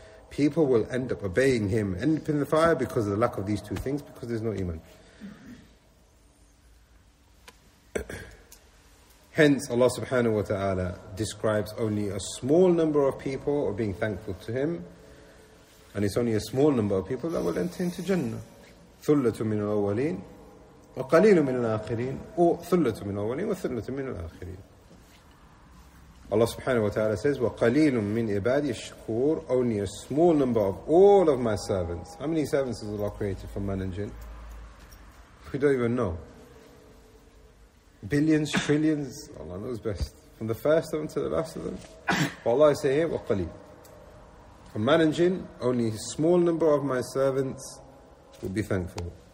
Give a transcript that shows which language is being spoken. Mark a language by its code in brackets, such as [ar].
[en] People will end up obeying him, end up in the fire because of the lack of these two things, because there's no iman. Hence, Allah subhanahu wa ta'ala describes only a small number of people being thankful to him, And it's only a small number of people that will enter into Jannah. [ar] ثُلَّةُ مِنَ الْأَوَّلِينَ وَقَلِيلُ مِنَ الْآخِرِينَ وَثُلَّةُ مِنَ الْأَوَّلِينَ وَثُلَّةُ مِنَ الْآخِرِينَ [en] Allah subhanahu wa ta'ala says, [ar] وَقَلِيلٌ مِنْ عِبَادِي الشَّكُورِ [en] Only a small number of all of my servants. How many servants has Allah created from man and jinn? We don't even know. Billions, trillions, Allah knows best. From the first of them to the last of them. But Allah is saying, [ar] وَقَلِيلٌ [en] From man and jinn, only a small number of my servants will be thankful.